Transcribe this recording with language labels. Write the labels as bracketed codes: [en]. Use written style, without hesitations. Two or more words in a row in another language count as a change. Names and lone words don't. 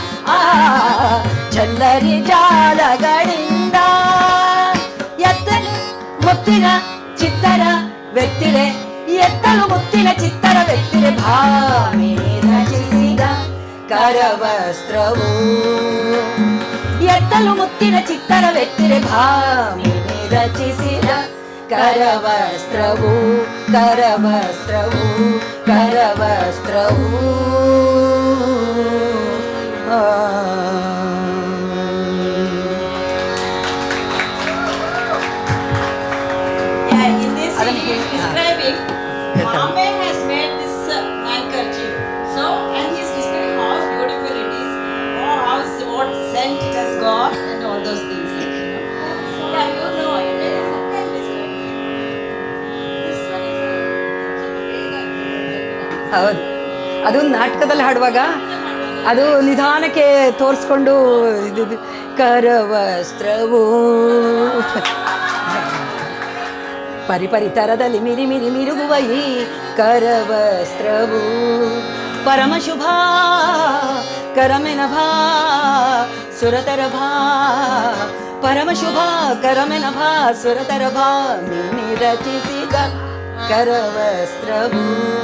[kn] ಝಲ್ಲರಿ ಜಾಲಗಳಿಂದ ಎತ್ತಲು ಮುತ್ತಿನ ಚಿತ್ತರ ವ್ಯಕ್ತಿರೆ ಎತ್ತಲು ಮುತ್ತಿನ ಚಿತ್ತರ ವ್ಯಕ್ತಿರೆ ಭಾಮಿ ರಚಿಸಿದ ಕರವಸ್ತ್ರವು ಎತ್ತಲು ಮುತ್ತಿನ ಚಿತ್ತರ ವ್ಯಕ್ತಿರೆ ಭಾಮಿ ರಚಿಸಿದ ಕರವಸ್ತ್ರವು ಕರವಸ್ತ್ರವು ಕರವಸ್ತ್ರವು [en] In this he is describing Bombay has made this handkerchief. So, and he is describing how beautiful it is, or how what scent it has got, and all those things. Yeah, you know it. Can describe. This one is [kn] ಹೌದು, ಅದು ನಾಟಕದಲ್ಲಿ ಹಾಡುವಾಗ ಅದು ನಿಧಾನಕ್ಕೆ ತೋರಿಸ್ಕೊಂಡು ಇದು ಕರವಸ್ತ್ರವು ಪರಿಪರಿತರದಲ್ಲಿ ಮಿರಿ ಮಿರಿ ಮಿರುಗುವ ಈ ಕರವಸ್ತ್ರವು ಪರಮ ಶುಭ ಕರಮೆನ ಭಾ ಸುರತರ ಭಾ ಪರಮ ಶುಭ ಕರಮೆನ ಭಾ ಸುರತರ ಭಾ ನೀ ರಚಿಸಿದ ಕರವಸ್ತ್ರವು